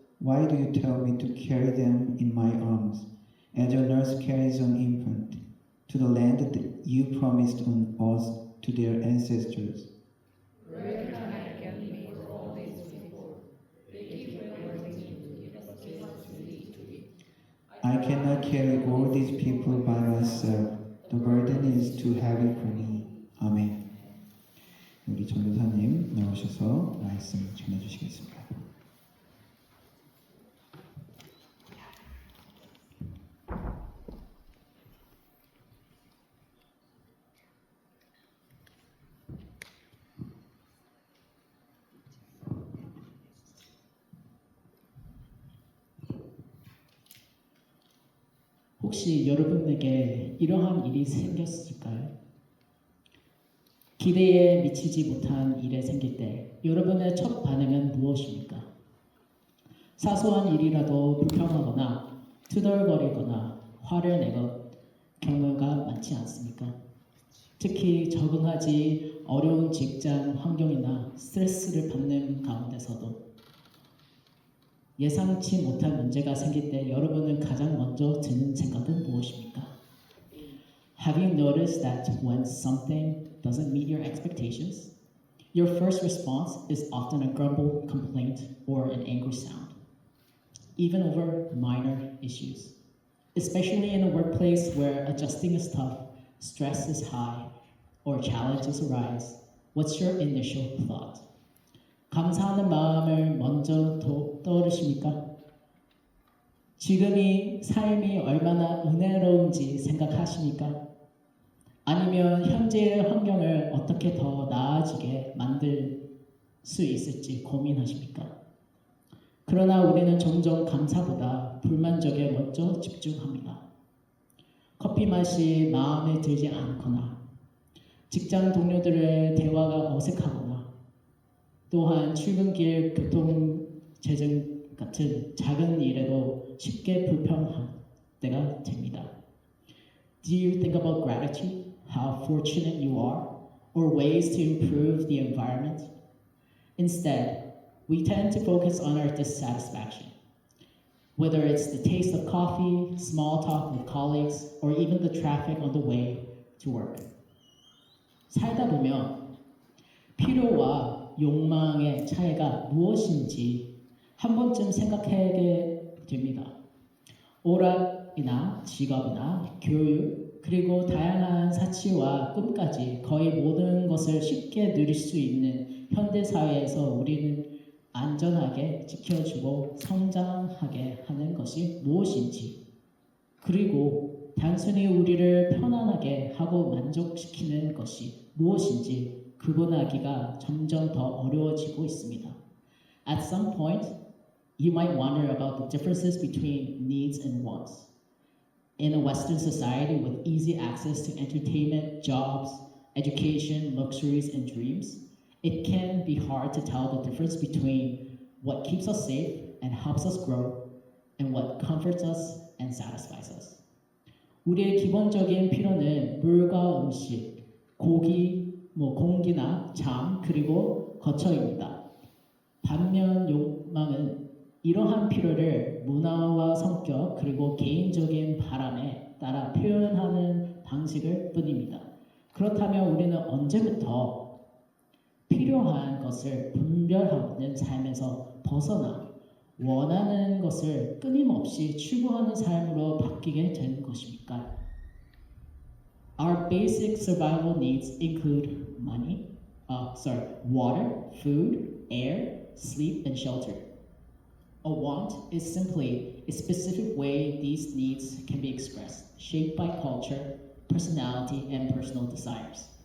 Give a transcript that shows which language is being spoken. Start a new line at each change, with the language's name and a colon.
English: Why do you tell me to carry them in my arms, as a nurse carries an infant, to the land that you promised on us to their ancestors? Where can I get meat for all these people? They keep waiting to give us meat to eat. I cannot carry all these people by myself. The burden is too heavy for me.
Korean: 아멘. 우리 전도사님 나오셔서 말씀 전해주시겠습니다. 혹시 여러분에게 이러한 일이 생겼을까요? 기대에 미치지 못한 일에 생길 때 여러분의 첫 반응은 무엇입니까? 사소한 일이라도 불평하거나 투덜거리거나 화를 내건 경우가 많지 않습니까? 특히 적응하지 어려운 직장 환경이나 스트레스를 받는 가운데서도 예상치 못한 문제가 생길 때 여러분은 가장 먼저 드는 생각은 무엇입니까?
English: Have you noticed that when something doesn't meet your expectations, your first response is often a grumble, complaint, or an angry sound? even over minor issues. Especially in a workplace where adjusting is tough, stress is high, or challenges arise, what's your initial thought?
Korean: 감사하는 마음을 먼저 떠오르십니까? 지금이 삶이 얼마나 은혜로운지 생각하십니까? 아니면 현재의 환경을 어떻게 더 나아지게 만들 수 있을지 고민하십니까? 그러나 우리는 종종 감사보다 불만족에 먼저 집중합니다. 커피 맛이 마음에 들지 않거나 직장 동료들의 대화가 어색하거나 또한 출근길 교통체증 같은 작은 일에도 쉽게 불평할 때가 됩니다.
English: Do you think about gratitude, how fortunate you are, or ways to improve the environment? Instead, we tend to focus on our dissatisfaction. Whether it's the taste of coffee, small talk with colleagues, or even the traffic on the way to work.
Korean: 살다 보면 필요와 욕망의 차이가 무엇인지 한 번쯤 생각하게 됩니다. 오락이나 직업이나 교육, 그리고 다양한 사치와 꿈까지 거의 모든 것을 쉽게 누릴 수 있는 현대 사회에서 우리는 안전하게 지켜주고 성장하게 하는 것이 무엇인지, 그리고 단순히 우리를 편안하게 하고 만족시키는 것이 무엇인지 구분하기가 점점 더 어려워지고 있습니다.
English: At some point, you might wonder about the differences between needs and wants. In a Western society with easy access to entertainment, jobs, education, luxuries, and dreams, it can be hard to tell the difference between what keeps us safe and helps us grow and what comforts us and satisfies us.
Korean: 우리의 기본적인 필요는 물과 음식, 공기나 잠, 그리고 거처입니다. 반면 욕망은 이러한 필요를 문화와 성격 그리고 개인적인 바람에 따라 표현하는 방식일 뿐입니다. 그렇다면 우리는 언제부터 필요한 것을 분별하는 삶에서 벗어나 원하는 것을 끊임없이 추구하는 삶으로 바뀌게 되는 것입니까?
English: Our basic survival needs include water, food, air, sleep, and shelter. A want is simply a specific way these needs can be expressed, shaped by culture, personality, and personal desires.